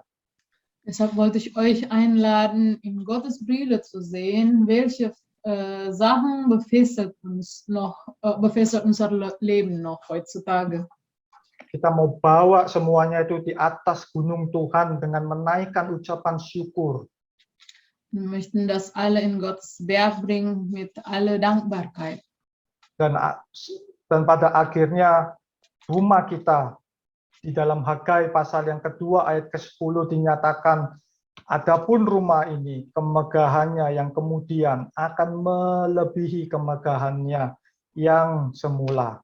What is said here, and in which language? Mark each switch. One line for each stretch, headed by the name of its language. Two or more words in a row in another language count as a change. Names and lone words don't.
German: Deshalb wollte ich euch einladen, in Gottes Brille zu sehen, welche Sachen befestigt unser Leben noch heutzutage.
Indonesian: Kita mau bawa semuanya itu di atas gunung Tuhan dengan menaikkan ucapan syukur.
German: Wir möchten das alle in Gottes Berg bringen mit aller Dankbarkeit.
Indonesian: Dan pada akhirnya rumah kita di dalam Hagai pasal yang kedua ayat ke-10 dinyatakan, adapun rumah ini kemegahannya yang kemudian akan melebihi kemegahannya yang semula.